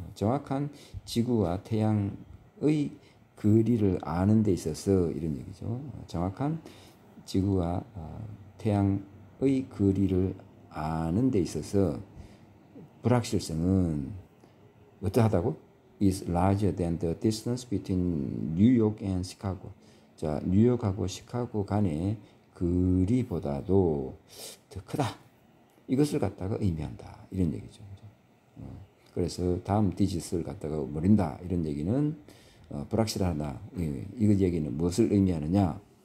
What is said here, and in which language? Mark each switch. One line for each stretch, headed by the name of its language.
Korean: 정확한 지구와 태양의 거리를 아는 데 있어서 이런 얘기죠. 정확한 지구와 태양의 거리를 아는 데 있어서 불확실성은 어떠하다고?
English: is larger than the distance between New York and Chicago.
Korean: 자, 뉴욕하고 시카고 간의 거리보다도 더 크다. 이것을 갖다가 의미한다. 이런 얘기죠. 그래서 다음 디짓을 갖다가 모른다. 이런 얘기는 불확실하다. 이거 얘기는 무엇을 의미하느냐?